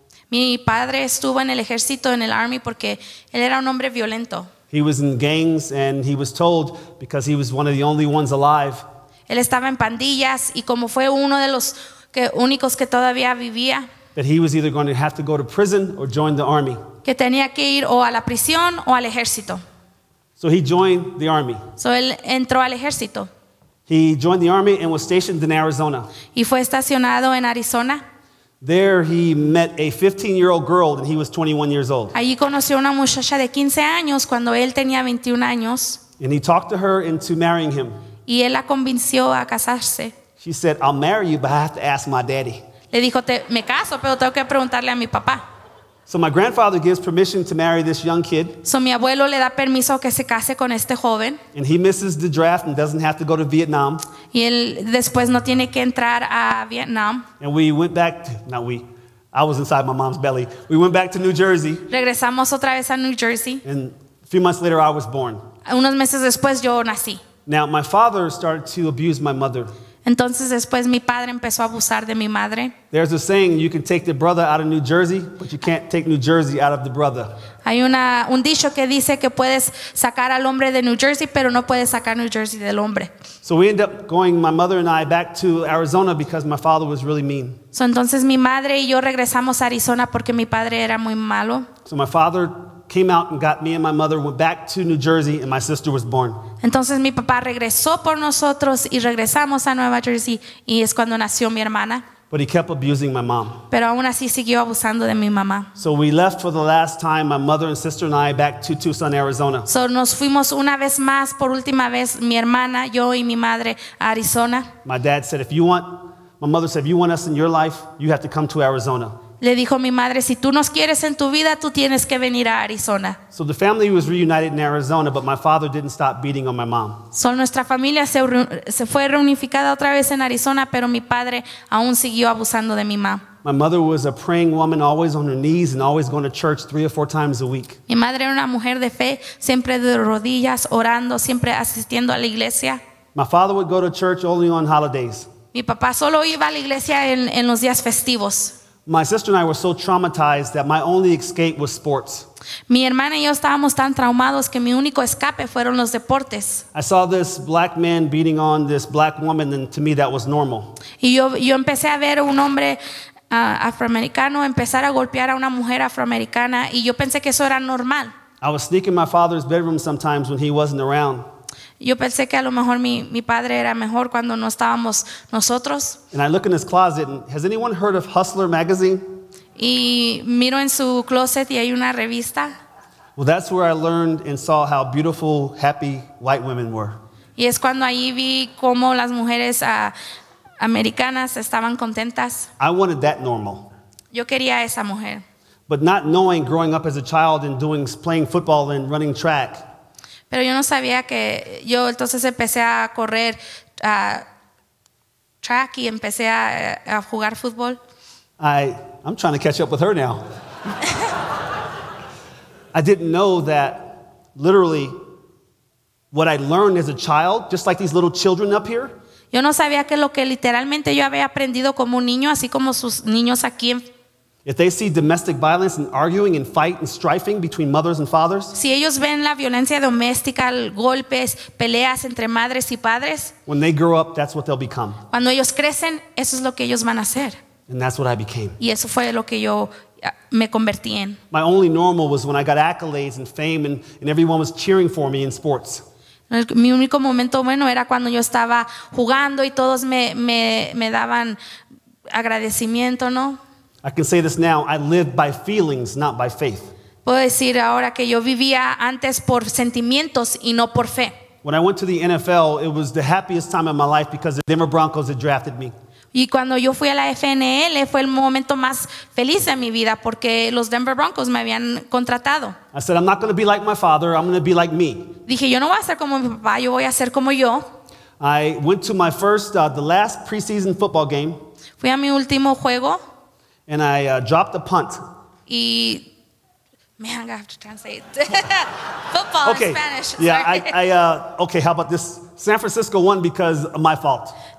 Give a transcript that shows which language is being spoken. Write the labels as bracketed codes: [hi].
[es] Mi padre estuvo en el ejército, en el Army, porque él era un hombre violento. [en] He was in gangs, and he was told, because he was one of the only ones alive, [es] Él estaba en pandillas y como fue uno de los únicos que todavía vivía, [en] that he was either going to have to go to prison or join the army. [es] que tenía que ir o a la prisión o al ejército. [en] So he joined the army. [es] So él entró al ejército [en] He joined the army and was stationed in Arizona. [es] y fue estacionado en Arizona. [en] There he met a 15-year-old girl, and he was 21 years old. [es] Allí conoció a una muchacha de 15 años cuando él tenía 21 años [en] And he talked to her into marrying him. [es] y él la convenció a casarse. [en] She said, I'll marry you, but I have to ask my daddy. [es] Le dijo, me caso, pero tengo que preguntarle a mi papá. [en] So my grandfather gives permission to marry this young kid, [es] So mi abuelo le da permiso que se case con este joven [en] and he misses the draft and doesn't have to go to Vietnam. [es] y él después no tiene que entrar a Vietnam. [en] And we went back, I was inside my mom's belly. We went back to New Jersey, [es] Regresamos otra vez a New Jersey. [en] and a few months later I was born. [es] Unos meses después yo nací. [en] Now my father started to abuse my mother. [es] Entonces después mi padre empezó a abusar de mi madre. [en] There's a saying, you can take the brother out of New Jersey, but you can't take New Jersey out of the brother. [es] Hay un dicho que dice que puedes sacar al hombre de New Jersey, pero no puedes sacar New Jersey del hombre. [en] So we ended up going, my mother and I, back to Arizona because my father was really mean. [es] So entonces mi madre y yo regresamos a Arizona porque mi padre era muy malo. [en] So my father came out and got me and my mother, went back to New Jersey, and my sister was born. [es] Entonces mi papá regresó por nosotros y regresamos a Nueva Jersey y es cuando nació mi hermana. [en] But he kept abusing my mom. [es] Pero aún así siguió abusando de mi mamá. [en] So we left for the last time, my mother and sister and I, back to Tucson, Arizona. [es] So nos fuimos una vez más, por última vez, mi hermana, yo y mi madre a Arizona. [en] My dad said, my mother said, if you want us in your life, you have to come to Arizona. [es] Le dijo mi madre, si tú nos quieres en tu vida, tú tienes que venir a Arizona. [en] So the family was reunited in Arizona, but my father didn't stop beating on my mom. [es] So nuestra familia se fue reunificada otra vez en Arizona, pero mi padre aún siguió abusando de mi mamá. [en] My mother was a praying woman, always on her knees and always going to church 3 or 4 times a week. [es] Mi madre era una mujer de fe, siempre de rodillas, orando, siempre asistiendo a la iglesia. [en] My father would go to church only on holidays. [es] Mi papá solo iba a la iglesia en los días festivos. [en] My sister and I were so traumatized that my only escape was sports. [es] Mi hermana y yo estábamos tan traumados que mi único escape fueron los deportes. [en] I saw this black man beating on this black woman, and to me that was normal. [es] Y yo empecé a ver a un hombre afroamericano empezar a golpear a una mujer afroamericana y yo pensé que eso era normal. [en] I was sneaking in my father's bedroom sometimes when he wasn't around. [es] Yo pensé que a lo mejor mi padre era mejor cuando no estábamos nosotros. [en] And I look in his closet, and has anyone heard of Hustler magazine? [es] Y miro en su closet y hay una revista. [en] Well, that's where I learned and saw how beautiful, happy white women were. [es] Y es cuando ahí vi cómo las mujeres americanas estaban contentas. [en] I wanted that normal. [es] Yo quería a esa mujer. [en] But not knowing growing up as a child and playing football and running track, [es] Pero yo no sabía que yo entonces empecé a correr track y empecé a jugar fútbol. [en] I'm trying to catch up with her now. I didn't know that literally what I learned as a child, just like these little children up here. [es] Yo no sabía que lo que literalmente yo había aprendido como un niño, así como sus niños aquí. [en] If they see domestic violence and arguing and fight and strifing between mothers and fathers, [es] Si ellos ven la violencia doméstica, golpes, peleas entre madres y padres, [en] when they grow up, that's what they'll become. [es] cuando ellos crecen, eso es lo que ellos van a hacer. [en] And that's what I became. [es] Y eso fue lo que yo me convertí en. [en] My only normal was when I got accolades and fame and everyone was cheering for me in sports. [es] Mi único momento bueno era cuando yo estaba jugando y todos me daban agradecimiento, ¿no? [en] I can say this now, I lived by feelings, not by faith. [es] Puedo decir ahora que yo vivía antes por sentimientos y no por fe. [en] When I went to the NFL, it was the happiest time of my life because the Denver Broncos had drafted me. [es] Y cuando yo fui a la FNL fue el momento más feliz de mi vida porque los Denver Broncos me habían contratado. [en] I said, I'm not going to be like my father, I'm going to be like me. [es] Dije, yo no voy a ser como mi papá, yo voy a ser como yo. [en] I went to my the last preseason football game, [es] Fui a mi último juego [en] and I dropped a punt. y man, I have to translate. Football Okay, in Spanish. yeah, sorry. okay, how about this? San Francisco won because of my fault.